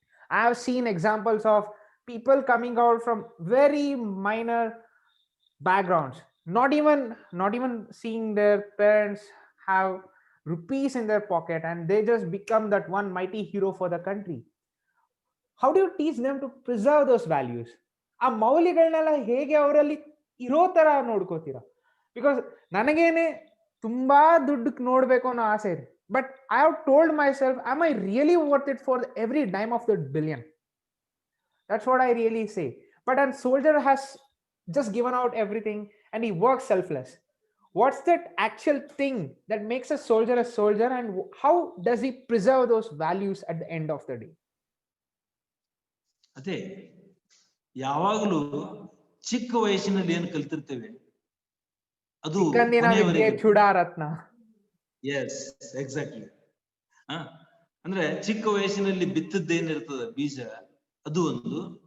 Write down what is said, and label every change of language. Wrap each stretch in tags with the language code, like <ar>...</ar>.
<en>I have seen examples of people coming out from very minor backgrounds, not even seeing their parents have rupees in their pocket, and they just become that one mighty hero for the country. How do you teach them to preserve those values?</en> <kn>ಆ ಮೌಲ್ಯಗಳನ್ನೆಲ್ಲ ಹೇಗೆ ಅವರಲ್ಲಿ ಇರೋ ತರ ನೋಡ್ಕೋತೀರಾ? Because ನನಗೇನೆ ತುಂಬಾ ದುಡ್ಡು ನೋಡ್ಬೇಕು ಅನ್ನೋ ಆಸೆ ಇದೆ,</kn> <en>But I have told myself, am I really worth it for every dime of that billion? That's what I really say. But a soldier has just given out everything and he works selfless. What's that actual thing that makes a soldier, and how does he preserve those values at the end of the day?</en> <kn>ಅದೇ ಯಾವಾಗಲೂ ಚಿಕ್ಕ ವಯಸ್ಸಿನಲ್ಲಿ ಏನು ಕಲ್ತಿರ್ತೇವೆ ಅದು Chudaratna.</kn> <en>Yes, exactly.</en> <kn>ಅಂದ್ರೆ ಚಿಕ್ಕ ವಯಸ್ಸಿನಲ್ಲಿ ಬಿತ್ತದ್ದೇನಿರ್ತದ ಬೀಜ, ಅದು ಒಂದು.</kn>